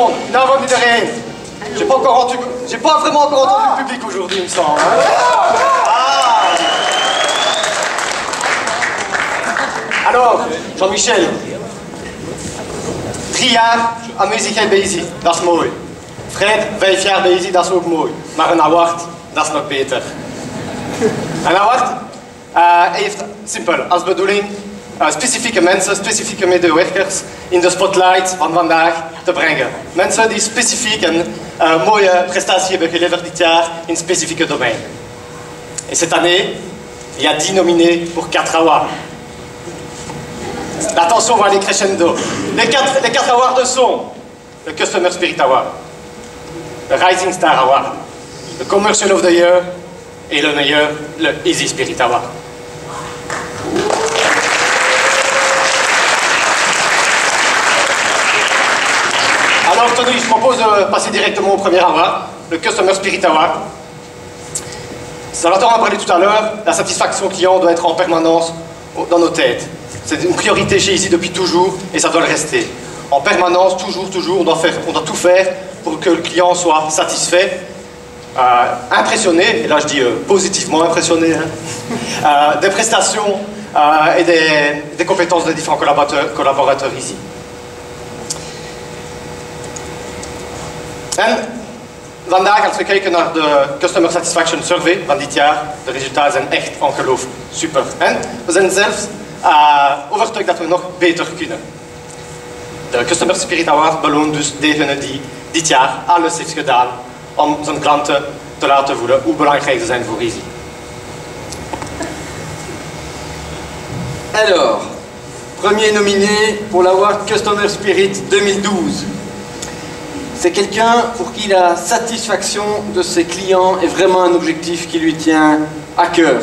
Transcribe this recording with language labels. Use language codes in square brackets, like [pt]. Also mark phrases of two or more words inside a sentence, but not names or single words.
[fr] il n'a vendu de rien. J'ai pas vraiment encore entendu le public aujourd'hui, il me semble. Hein. Ah. Alors, Jean-Michel. [nl] 3 jaar aan muziek bezig, dat is mooi. Fred, 5 jaar bezig, dat is ook mooi. Maar een award, dat is nog beter. Een award heeft simpel als bedoeling specifieke mensen, specifieke medewerkers in de spotlight van vandaag te brengen. Mensen die specifiek een mooie prestatie hebben geleverd dit jaar in specifieke domeinen. [fr] Et cette année, il y a 10 nominés pour 4 awards. Attention, on va aller crescendo. Les quatre awards sont le [en] Customer Spirit Award, [fr] le [en] Rising Star Award, [fr] le [en] Commercial of the Year [fr] et le meilleur, le [en] Easy Spirit Award. [fr] Alors, Tony, je propose de passer directement au premier award, le [en] Customer Spirit Award. [fr] Salvatore en a parlé tout à l'heure, la satisfaction client doit être en permanence dans nos têtes. C'est une priorité chez Easy depuis toujours et ça doit le rester. En permanence, toujours, on doit tout faire pour que le client soit satisfait, impressionné, et là je dis positivement impressionné, hein, des prestations et des compétences des différents collaborateurs Easy. [nl] En vandaag, als we kijken naar de [en] Customer Satisfaction Survey [nl] van dit jaar, de resultaten zijn echt ongelooflijk super. En we zijn zelfs overtuigd dat we nog beter kunnen. De [en] Customer Spirit Award [nl] beloont dus degene die dit jaar alles heeft gedaan om zijn klanten te laten voelen hoe belangrijk ze zijn voor Easy. [fr] Alors, premier nominé pour l'Award [en] Customer Spirit [fr] 2012. C'est quelqu'un pour qui la satisfaction de ses clients est vraiment un objectif qui lui tient à cœur.